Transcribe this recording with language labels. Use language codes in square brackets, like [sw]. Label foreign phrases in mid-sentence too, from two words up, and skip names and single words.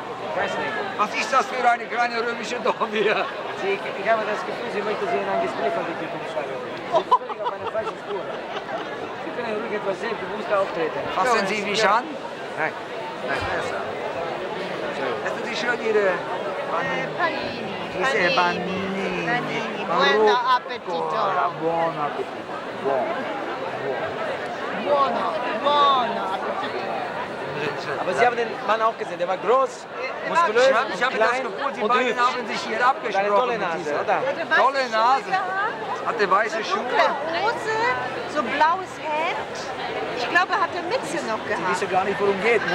[de] Was ist das für eine kleine römische Dorf hier? Ich habe das Gefühl, Sie möchten Sie in ein Gespräch verwickeln. Sie sind völlig auf einer falschen Spur. Sie können ruhig etwas selbstbewusster auftreten. Fassen Sie mich an? Nein. Nein, besser. Lassen Sie schön Ihre Panini. Diese Banini. [it] Buon appetito. Buon appetito. Buono appetito. [de] Aber Sie haben den Mann auch gesehen, der war groß, muskulös, ich habe das Gefühl, die beiden haben sich hier abgesprochen. Eine tolle Nase, oder? Tolle Nase. Hatte weiße Schuhe. Dunkle Hose, so blaues Hemd. Ich glaube, er hatte Mütze noch Ich gehabt. wisse gar nicht, worum geht, ne?